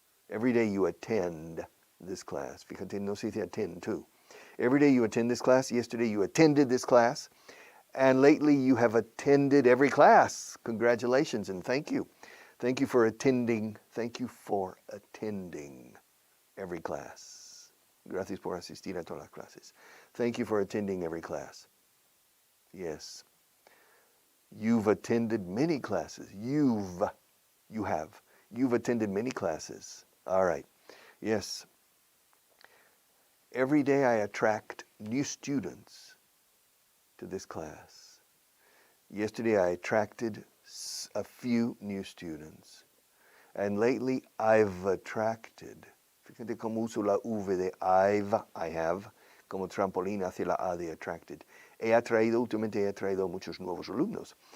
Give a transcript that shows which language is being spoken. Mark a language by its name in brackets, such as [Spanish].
[English] Every day you attend this class. [Spanish] Fíjate, no se dice [English] attend too. Every day you attend this class. Yesterday you attended this class. And lately you have attended every class. Congratulations and thank you. Thank you for attending. Thank you for attending every class. [Spanish] Gracias por asistir a todas las clases. [English] Thank you for attending every class. Yes. You've attended many classes. You've attended many classes. All right. Yes. Every day I attract new students to this class. Yesterday I attracted a few new students. And lately I've attracted. [Spanish] Fíjate cómo uso la V de I have, como trampolín hacia la A de attracted. Últimamente he atraído muchos nuevos alumnos.